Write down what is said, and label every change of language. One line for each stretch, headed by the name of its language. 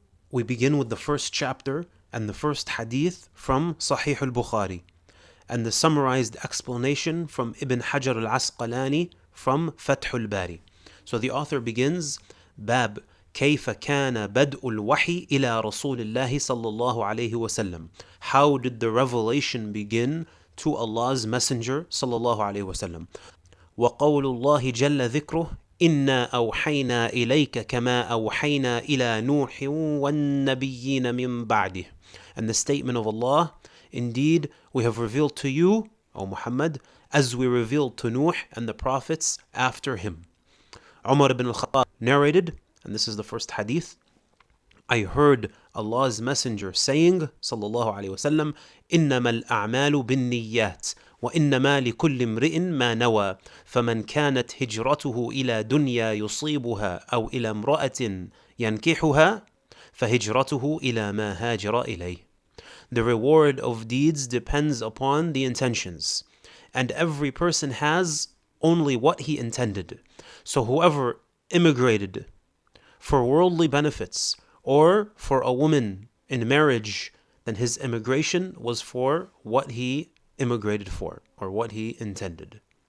English: we begin with the first chapter and the first hadith from Sahih Bukhari and the summarized explanation from Ibn Hajar al-Asqalani from Fath Ul-Bari. So the author begins,
Arabic: Bab كيف كان بدء الوحي إلى رسول الله صلى الله عليه وسلم.
English: How did the revelation begin to Allah's Messenger صلى الله عليه وسلم.
Arabic: وقول الله جل ذكره إنا أوحينا إليك كما أوحينا إلى نوح والنبيين من بعده.
English: And the statement of Allah, indeed we have revealed to you, O Muhammad, as we revealed to Nuh and the prophets after him. Umar ibn al-Khattab narrated, and this is the first hadith, I heard Allah's Messenger saying, sallallahu alayhi wasallam,
Arabic: إنما الأعمال بالنيات وإنما لكل امرئ ما نوى فمن كانت هجرته إلى دنيا يصيبها أو إلى امرأة ينكحها فهجرته إلى ما هاجر إليه.
English: The reward of deeds depends upon the intentions, and every person has only what he intended. So whoever immigrated for worldly benefits or for a woman in marriage, then his immigration was for what he immigrated for or what he intended.